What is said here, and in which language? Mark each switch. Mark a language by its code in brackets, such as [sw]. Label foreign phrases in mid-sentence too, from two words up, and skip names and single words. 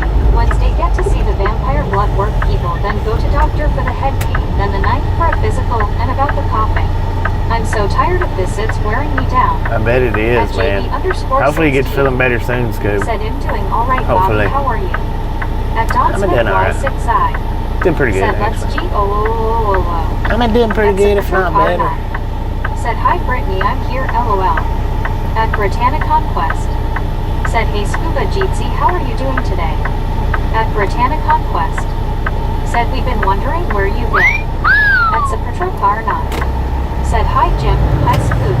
[en] Wednesday get to see the vampire blood work people, then go to doctor for the head pain, then the 9th for a physical, and about the coughing. I'm so tired of this, it's wearing me down. I bet it is, At man. Hopefully you get 16 feeling better soon, Scoop. Said, I'm doing alright Hopefully. Bobby, how are you? At Don I'm Smith doing alright. Y6I. Doing pretty good, Said, let's actually. G-O-O-O-O-O. I'm doing pretty good, if not better. Said, hi Brittany, I'm here, LOL. At Britannic Conquest. Said, hey Scuba Jeetsy, how are you doing today? At Britannic Conquest. Said, we've been wondering where you've been. At Tucumcari NM. Said, hi Jim, hi Scoop.